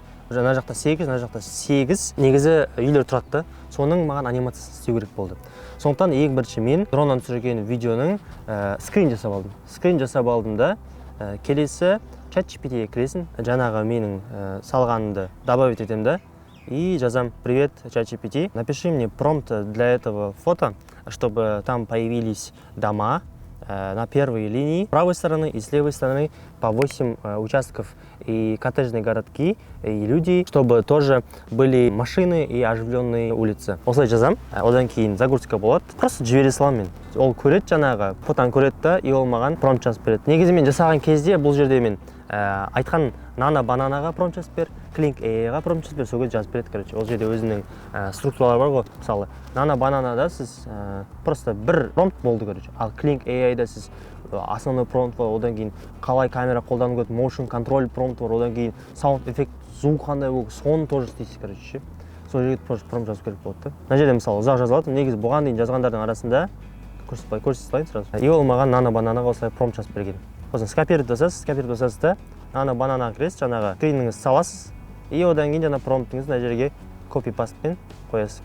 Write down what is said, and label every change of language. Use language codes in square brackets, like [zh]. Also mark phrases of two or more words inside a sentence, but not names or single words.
[kk] Мына жақта 8, мына жақта 8 негізі үйлер тұрады. Соның маған анимациясын істеу керек болды. Сондықтан ең бірінші мен дроннан түсірген видеоның скрин жасап алдым. Скрин жасап алдым да келесі ChatGPT-ге кіресің, жаңағы менің салғанымды добавить етем да, и жазам: [ru] привет, ChatGPT, напиши мне промпт для этого фото, чтобы там появились дома на первой линии, с правой стороны и с левой стороны по 8 участков и коттеджные городки, и люди, чтобы тоже были машины и оживленные улицы. [kk] Осылай жазам, одан кейін загрузка болады. Просто жібере саламын мен. Ол көреді жаңағы, фотоны көреді да, и ол маған промпт жазып береді. Негізі мен жасаған кезде бұл жерде мен айтқан Nano Bananaға промпт жазып бер, Kling AI-ға промпт жазып бер, сол кезде жазып береді, короче. Ол жерде өзінің структуралары бар ғой. Мысалы, Nano Banana'да сіз просто бір промпт болды, короче. Ал Kling AI-да сіз основной промпт бар, одан кейін қалай камера қолдану керек, [en] motion control [kk] промпт бар, одан кейін sound эффект, звук қандай болу, соны тоже істейсіз, короче. Сол жерге промпт жазып керек болады. Мына жерде мысалы ұзақ жазылады. Негізі бұған дейін жазғандардың арасында көрсете салайын сразу. И ол маған Nano Bananaға осылай промпт жазып берген. Сосын скопировать жасайсыз да, Nano Bananaға кіресіз, жаңағы скриніңізді саласыз, и одан кейін жаңа промптыңызды мына жерге копи-пастпен қоясыз.